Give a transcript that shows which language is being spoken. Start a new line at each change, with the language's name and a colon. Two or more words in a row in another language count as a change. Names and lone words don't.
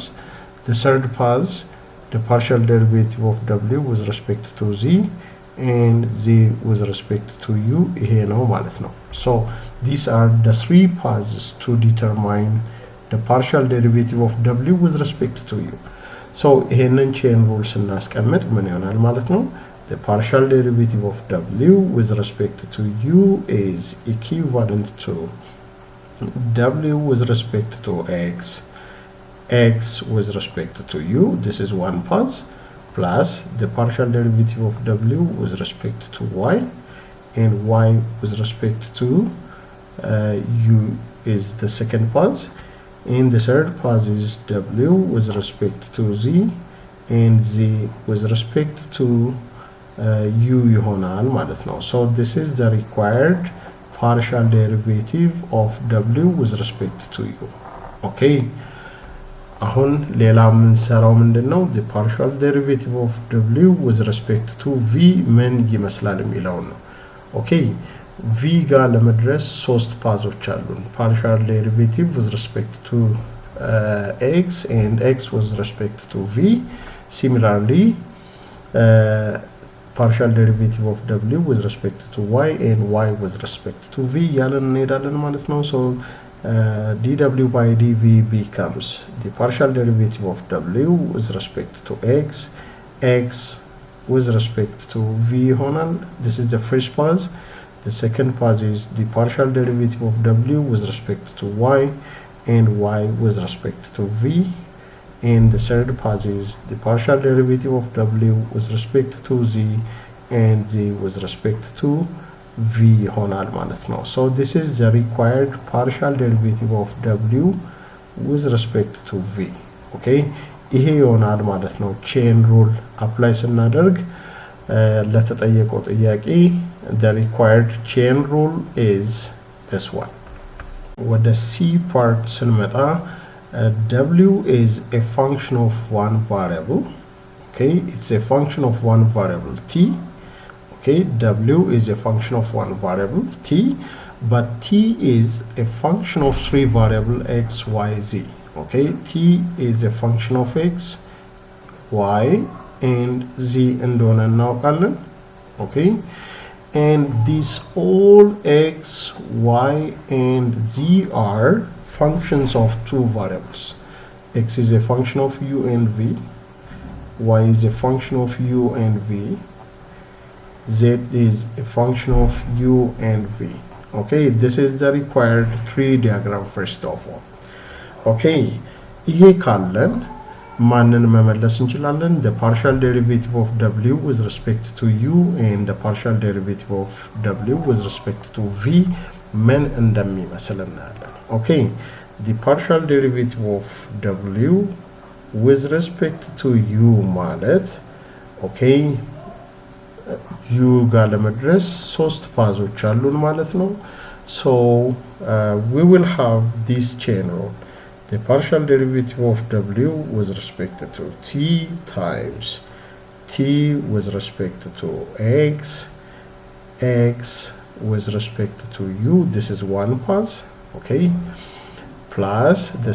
English: The third path, the partial derivative of w with respect to z and z with respect to u
Amharic: ይሄ ነው ማለት ነው
English: so these are the three paths to determine the partial derivative of w with respect to u so
Amharic: ይሄንን chain rule ስናስቀምጥ ምን ይሆናል ማለት ነው
English: the partial derivative of w with respect to u is equivalent to w with respect to x with respect to u, this is one path, plus the partial derivative of w with respect to y, and y with respect to u is the second path, and the third path is w with respect to z, and z with respect to u
Amharic: ይሆናል ማለት ነው
English: so this is the required partial derivative of w with respect to u okay
Amharic: አሁን ሌላ ምን ሰራው ምንድነው
English: the partial derivative of w with respect to v
Amharic: ምን ይመስላል የሚለው ነው
English: okay v
Amharic: ጋር ለመድረስ ሶስት ፓዞች አሉን
English: partial derivative with respect to x and x with respect to v similarly partial derivative of w with respect to y and y with respect to v
Amharic: ያለን እንሄዳለን ማለት ነው
English: so dw by dv becomes the partial derivative of w with respect to x with respect to v ይሆናል this is the first path the second path is the partial derivative of w with respect to y and y with respect to v and the third path is the partial derivative of w with respect to z and z with respect to v
Amharic: ይሆናል ማለት ነው
English: so this is the required partial derivative of w with respect to v okay
Amharic: ይሄ ይሆናል ማለት ነው
English: chain rule apply ስናደርግ
Amharic: ለተጠየቀው ጥያቄ
English: the required chain rule is this one
Amharic: ወደ c part ስንመጣ
English: w is a function of one variable okay it's a function of one variable t okay w is a function of one variable t but t is a function of three variable x y z okay t is a function of x y and z
Amharic: እንደሆነ እናውቃለን
English: okay and these all x y and z are functions of two variables x is a function of u and v y is a function of u and v z is a function of u and v okay this is the required tree diagram first of all okay
Amharic: ይሄ ካለን ማንን መመለስ እንችላለን
English: the partial derivative of w with respect to u and the partial derivative of w with respect to v
Amharic: ምን እንደሚመስል እናያለን
English: okay the partial derivative of w with respect to u ማለት okay u
Amharic: ጋር ለመድረስ ሶስት ፓዞች አሉን ማለት ነው
English: so we will have this chain rule the partial derivative of w with respect to t times t with respect to x with respect to u this is one path okay plus the